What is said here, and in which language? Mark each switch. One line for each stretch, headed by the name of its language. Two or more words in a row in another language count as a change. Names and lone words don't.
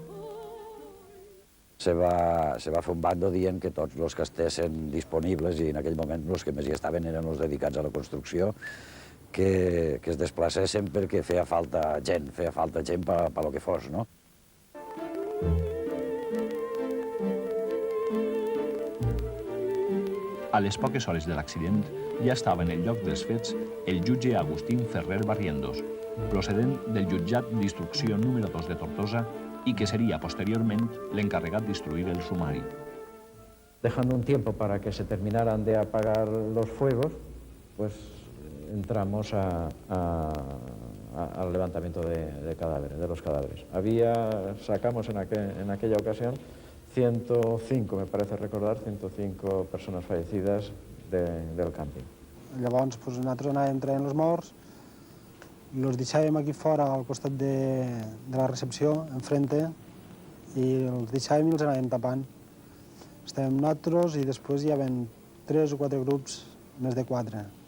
Catalan: Se va fer un bando dient que tots els que estessin disponibles, i en aquell moment els que més hi estaven eren els dedicats a la construcció, que es desplacessin perquè feia falta gent per lo que fos, no? A les poques hores de l'accident ja estava en el lloc dels fets el jutge Agustín Ferrer Barrientos, procedent del jutjat d'instrucció número 2 de Tortosa
Spanish: y que sería
Catalan: posteriorment l'encarregat d'instruir el sumari.
Spanish: Dejando un tiempo para que se terminaran de apagar los fuegos, pues entramos al levantamiento de cadáveres, de los cadáveres. Sacamos en aquella ocasión 105, me parece recordar, 105 persones fallecides del camping.
Catalan: Llavors nosaltres anàvem traient els morts, els deixàvem aquí fora al costat de la recepció, enfrente, i els deixàvem i els anàvem tapant. Estàvem nosaltres i després hi havia 3 o 4 grups, més de 4.